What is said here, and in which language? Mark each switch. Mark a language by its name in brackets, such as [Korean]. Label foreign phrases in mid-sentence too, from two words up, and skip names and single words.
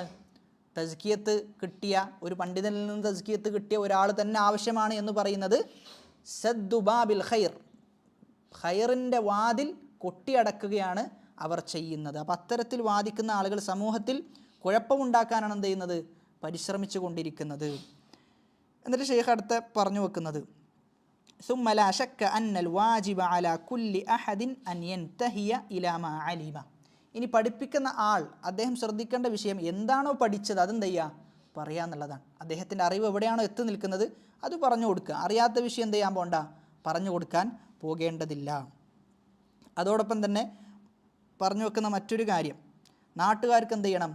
[Malayalam] തസ്കിയത്ത് കിട്ടിയ ഒരു പണ്ഡിതനിൽ നിന്ന് തസ്കിയത്ത് കിട്ടിയ ഒരാൾ തന്നെ ആവശ്യമാണ് എന്ന് പറയുന്നത് [Arabic] سد باب الخير, [Malayalam] ഖൈറിൻ്റെ വാതിൽ കൊട്ടിയടക്കുകയാണ് അവർ ചെയ്യുന്നത്. അപ്പം അത്തരത്തിൽ വാദിക്കുന്ന ആളുകൾ സമൂഹത്തിൽ കുഴപ്പമുണ്ടാക്കാനാണ് എന്ത് ചെയ്യുന്നത്? പരിശ്രമിച്ചു കൊണ്ടിരിക്കുന്നത്. എന്നിട്ട് ഷെയ്ഖ് അടുത്ത് പറഞ്ഞു വെക്കുന്നത് [Arabic] ثم لا شك أن الواجب على كل أحد أن ينتهي إلى ما علم. [Malayalam] ഇനി പഠിപ്പിക്കുന്ന ആൾ അദ്ദേഹം ശ്രദ്ധിക്കേണ്ട വിഷയം എന്താണോ പഠിച്ചത് അതെന്ത് ചെയ്യുക? പറയുക എന്നുള്ളതാണ്. അദ്ദേഹത്തിൻ്റെ അറിവ് എവിടെയാണോ എത്തി നിൽക്കുന്നത് അത് പറഞ്ഞു കൊടുക്കുക. അറിയാത്ത വിഷയം എന്ത് ചെയ്യാൻ പോകണ്ട? പറഞ്ഞു കൊടുക്കാൻ പോകേണ്ടതില്ല. അതോടൊപ്പം തന്നെ പറഞ്ഞു വെക്കുന്ന മറ്റൊരു കാര്യം, നാട്ടുകാർക്ക് എന്ത് ചെയ്യണം?